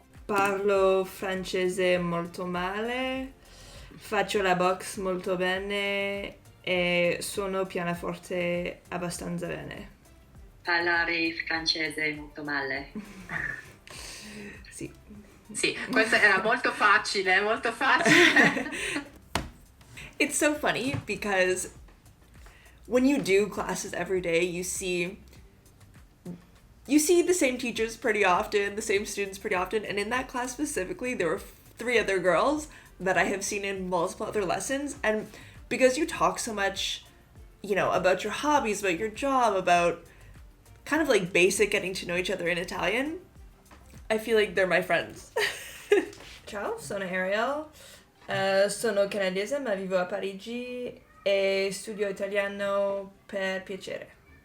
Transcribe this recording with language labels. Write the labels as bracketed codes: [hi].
[it] Parlo francese molto male, faccio la box molto bene e suono pianoforte abbastanza bene. Parlare francese molto male. Sì. Sì, questo era molto facile, molto facile. [en] It's so funny because when you do classes every day, you see the same teachers pretty often, the same students pretty often, and in that class specifically, there were 3 other girls that I have seen in multiple other lessons, and because you talk so much, about your hobbies, about your job, about kind of like basic getting to know each other in Italian, I feel like they're my friends. [it] Ciao, sono Arielle, sono canadese ma vivo a Parigi e studio italiano per piacere.